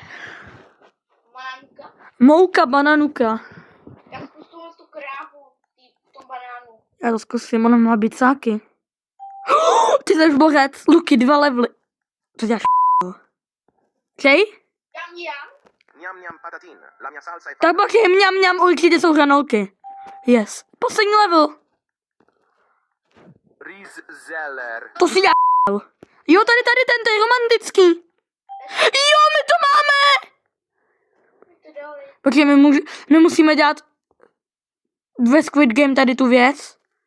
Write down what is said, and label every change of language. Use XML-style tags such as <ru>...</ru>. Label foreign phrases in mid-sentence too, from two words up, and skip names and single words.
<cs>Mouka bananuka. Jak Já to zkusím, ona má bicáky. Ty jsi borec, Luky, 2 levely. Co děláš, Okej? Jam.</cs> <es>Ñam ñam patatín.</es> <it>La mia salsa è</it> <cs>Tak pak je mňam, určitě jsou hranolky. Yes. Poslední level. Rieszeller. To si já. Jo, tady ten, to je romantický. Jo, my to máme. To dali. Počkej, my musíme dělat ve Squid Game tady tu věc.</cs>